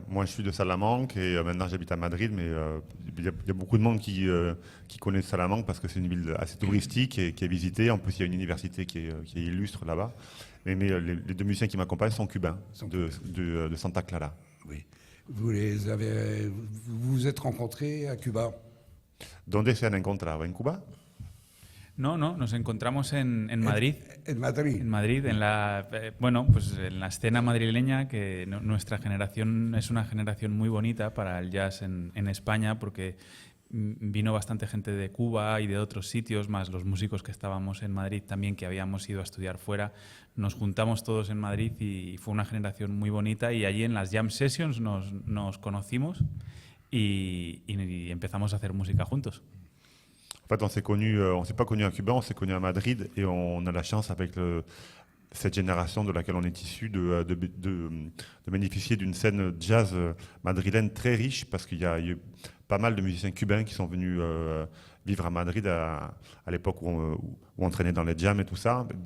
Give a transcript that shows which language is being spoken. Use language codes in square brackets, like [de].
[fr] Moi, je suis de Salamanque et maintenant j'habite à Madrid, mais il y a beaucoup de monde qui connaît Salamanque parce que c'est une ville assez touristique et qui est visitée. En plus, il y a une université qui est illustre là-bas. Mais les deux musiciens qui m'accompagnent sont cubains, de Santa Clara. Oui. Vous vous êtes rencontrés à Cuba. [es] ¿Dónde se han encontrado? ¿En Cuba? No, nos encontramos en Madrid. En Madrid. En Madrid, en la escena madrileña, que nuestra generación es una generación muy bonita para el jazz en España, porque vino bastante gente de Cuba y de otros sitios, más los músicos que estábamos en Madrid también, que habíamos ido a estudiar fuera. Nos juntamos todos en Madrid y fue una generación muy bonita, y allí en las jam sessions nos conocimos y empezamos a hacer música juntos. [fr] En fait, on s'est pas connus à Cuba, on s'est connus à Madrid et on a la chance avec cette génération de laquelle on est issu de bénéficier d'une scène jazz madrilène très riche parce qu'il y a eu pas mal de musiciens cubains qui sont venus vivre à Madrid à l'époque où on traînait dans les jams et tout ça.